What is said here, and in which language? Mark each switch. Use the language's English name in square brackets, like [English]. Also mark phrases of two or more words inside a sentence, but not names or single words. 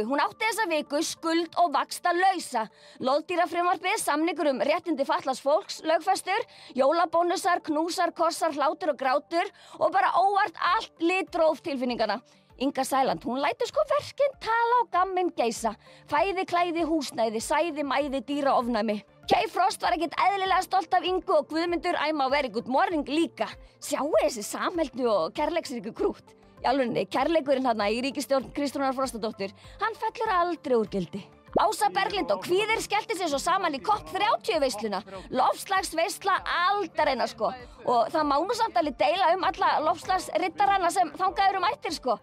[Icelandic] Hún átti þessa viku skuld og vaxtalausa. Loðdýrafrumvarpið, samningur réttindi fatlaðs fólks, lögfestur, jólabónusar, knúsar, kossar, hlátur og grátur og bara óvart allt litróf tilfinningana. Inga Sæland, hún lætur sko verkin tala og gamminn geisa. Fæði, klæði, húsnæði, sæði, mæði, dýra, ofnæmi. Kay Frost var ekkert eðlilega stolt af Ingu og Guðmundur [English] I'm a very good morning [Icelandic] líka. Sjáu þessi samheldnu og kærleiksríku krútt. Í alvörinni, kærleikurinn þarna í ríkisstjórn Kristrúnar Frostadóttur, hann fellur aldrei úr gildi. Ása Berglind og Kvíðir skellti sér svo saman í COP30 veisluna. Lofslagsveisla aldarinnar sko. Og það má nú samt alveg deila alla lofslagsriddarana sem þangað eru mættir sko.